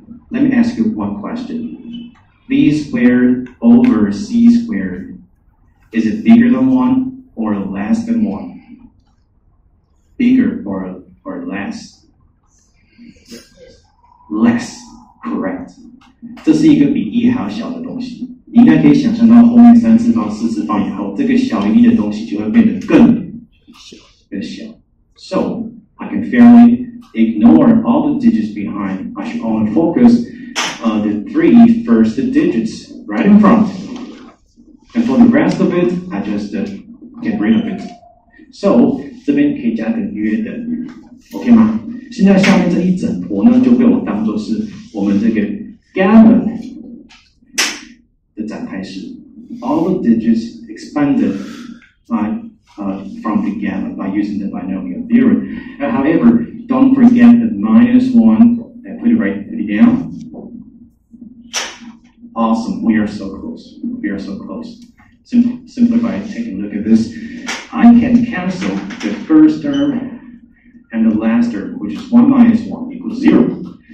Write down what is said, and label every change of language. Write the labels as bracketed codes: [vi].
[en] Let me ask you one question. B squared over c squared, is it bigger than 1 or less than 1? Bigger or less? less correct。 [zh] 这是一个比1还要小的东西，你应该可以想象到后面3次方、4次方以后，这个小于1的东西就会变得更小。 [en] So I can fairly ignore all the digits behind. I should only focus the 3 first digits right in front. And for the rest of it, I just get rid of it. [zh] So 这边可以加个约的 ，OK 吗？现在下面这一整坨呢，就被我当作是我们这个 gamma 的展开式。 [en] All the digits expanded by from the gamma by using the binomial theorem. However, don't forget the -1 and put it down. Awesome, we are so close. We are so close. Simply by taking a look at this, I can cancel the first term and the last term, which is 1 minus 1 equals 0.